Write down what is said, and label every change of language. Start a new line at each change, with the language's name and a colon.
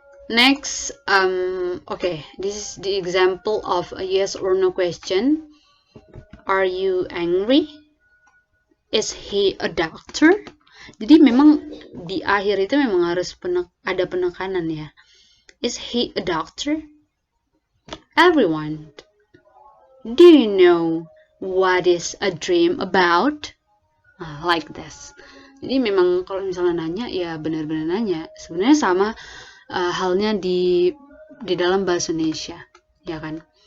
English: Next, this is the example of a yes or no question. Are you angry? Is he a doctor?
Indonesian: Jadi memang di akhir itu memang harus ada penekanan ya.
English: Is he a doctor? Everyone, do you know what is a dream about? Like this.
Indonesian: Jadi memang kalau misalnya nanya ya benar-benar nanya. Sebenarnya sama halnya di dalam bahasa Indonesia, ya kan?